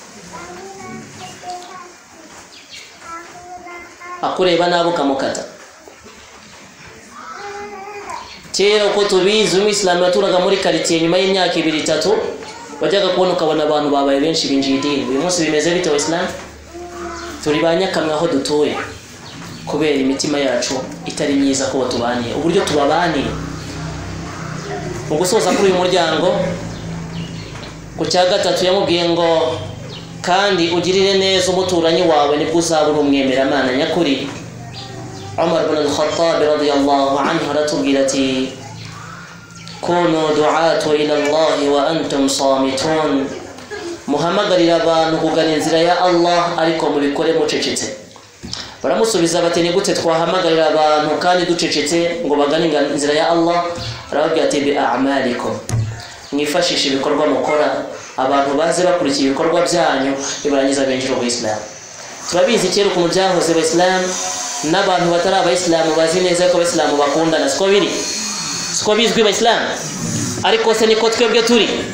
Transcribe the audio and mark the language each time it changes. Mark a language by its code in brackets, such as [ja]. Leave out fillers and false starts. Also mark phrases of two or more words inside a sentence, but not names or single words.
[rw] akureba nabo ukamukata kera uko tubizi umuyisilamu yaturaga muri quartier nyuma y'imyaka 2-3 bajyaga kubona ukabona abantu babaye benshi binjira idini uyu munsi bimeze bite abayisilamu turi banyakamwe aho dutuye kubera imitima yacu itari myiza ko tubaniye uburyo tubabaniye mu gusoza kuri uyu muryango ku cya gatatu yamubwiye ngo kandi ugirire neza umuturanyi wawe nibwo uzabura umwemeramana nyakuri Umar ibn al-Khattab [ar] رضي الله عنه [rw] aratubwira ati [ar] كونوا دعاة إلى الله وأنتم صامتون [rw] muhamagarira abantu kugana inzira ya Allah ariko mubikore mucecetse baramusubiza bati ni gute twahamagarira abantu kandi ducecetse ngo bagane inzira ya Allah arababwira ati [ar] بأعمالكم [rw] mwifashisha ibikorwa mukora abantu baze bakurikiye ibikorwa byanyu bibarangiza benjiro mu Islam turabizi kera ukuntu byahoze mu Islam n'abantu batari abayisilamu bazi neza ko abayisilamu bakundana siko biri siko bizwi mu Islam ariko se niko twebwe turi